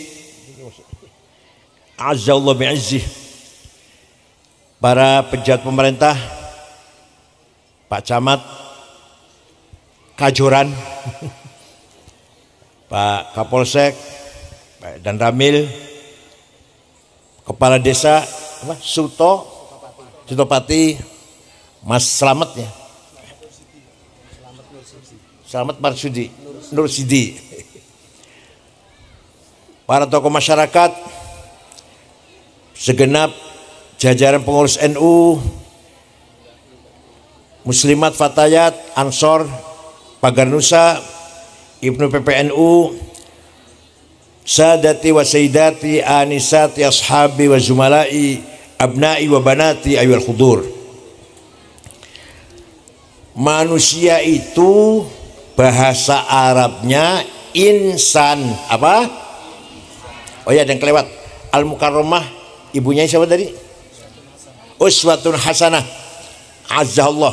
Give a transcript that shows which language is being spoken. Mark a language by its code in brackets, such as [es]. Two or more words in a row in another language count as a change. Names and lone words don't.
[ar] أعزّه الله بعزّه, [id] para pejabat pemerintah, Pak Camat Kajoran, Pak Kapolsek, Pak Dan Ramil, Kepala Desa Sutopati, Mas Slamet ya, Slamet Marsudi Nur Sidi, para tokoh masyarakat, segenap jajaran pengurus NU, Muslimat Fatayat, Ansor, Pagar Nusa, Ibnu PPNU, [ar] سادتي وسيداتي، آنساتي، أصحابي وزملائي، أبنائي وبناتي، أيها الحضور. [id] Manusia itu bahasa Arabnya insan apa? Oh ya, dan kelewat. Al-Mukarramah, ibunya siapa tadi? Uswatun Hasanah, Azzallah.